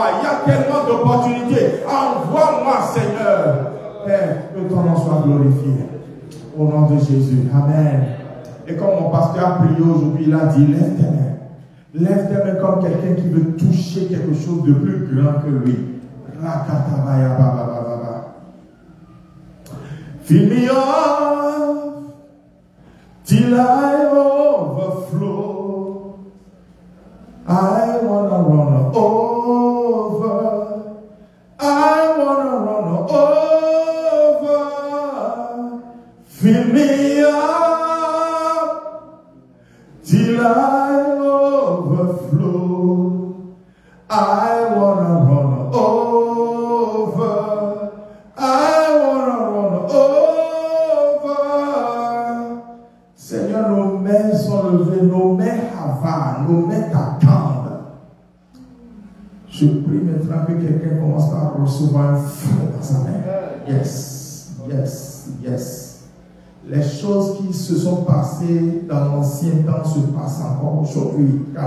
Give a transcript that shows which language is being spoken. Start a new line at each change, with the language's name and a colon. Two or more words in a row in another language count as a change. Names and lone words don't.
French: Il y a tellement d'opportunités. Envoie-moi, Seigneur. Père, que ton nom soit glorifié. Au nom de Jésus. Amen. Et comme mon pasteur a prié aujourd'hui, il a dit, lève tes mains. Lève tes mains comme quelqu'un qui veut toucher quelque chose de plus grand que lui. Rakatabaya baba baba.
English: Fill me up till I overflow. I wanna run over. I wanna run over. Fill me up till I overflow. I wanna run over. I wanna run over.
French: Seigneur, nos mains sont levées, nos mains avalent, nos mains t'attendent. Je prie maintenant que quelqu'un commence à recevoir un feu dans sa main. Yes. Les choses qui se sont passées dans l'ancien temps se passent encore aujourd'hui.